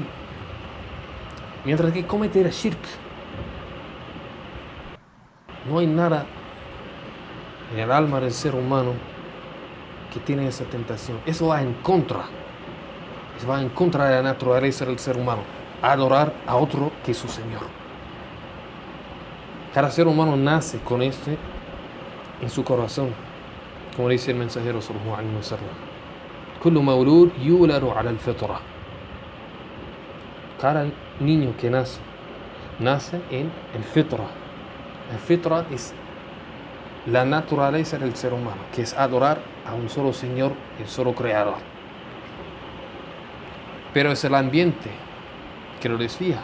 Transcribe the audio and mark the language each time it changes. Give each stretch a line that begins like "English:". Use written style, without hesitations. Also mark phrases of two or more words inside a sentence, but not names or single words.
Spanish: Mientras que cometer shirk, no hay nada en el alma del ser humano que tiene esa tentación. Eso va en contra de la naturaleza del ser humano, adorar a otro que su Señor. Cada ser humano nace con este en su corazón, como dice el mensajero
Arabic: صلى الله عليه وسلم: كل مولود يولد على الفطرة.
Spanish: Cada niño que nace en el fitra. El fitra es la naturaleza del ser humano, que es adorar a un solo Señor, el solo Creador. Pero es el ambiente que lo desvía.